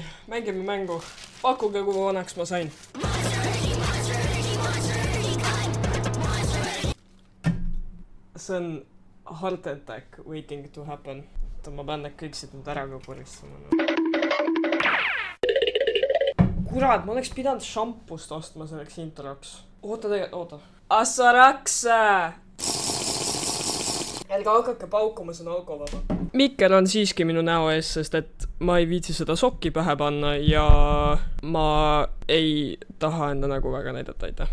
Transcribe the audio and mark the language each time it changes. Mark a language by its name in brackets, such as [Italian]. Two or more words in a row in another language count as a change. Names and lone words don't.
[Estonian] Mängime mängu. Pakkuge, kui vanaks ma sain. See on [English] heart attack waiting to happen. [Estonian] Ma pean need kõik siit nüüd ära ka puristama. Kurat, ma oleks pidanud šampust ostma selleks introks. Oota. Assaraksa! Älga hakake paukuma, see on alkovaba. Mikker on siiski minu näo ees, sest et ma ei viitsi seda sokki pähe panna ja ma ei taha enda nägu väga näidata, aitäh.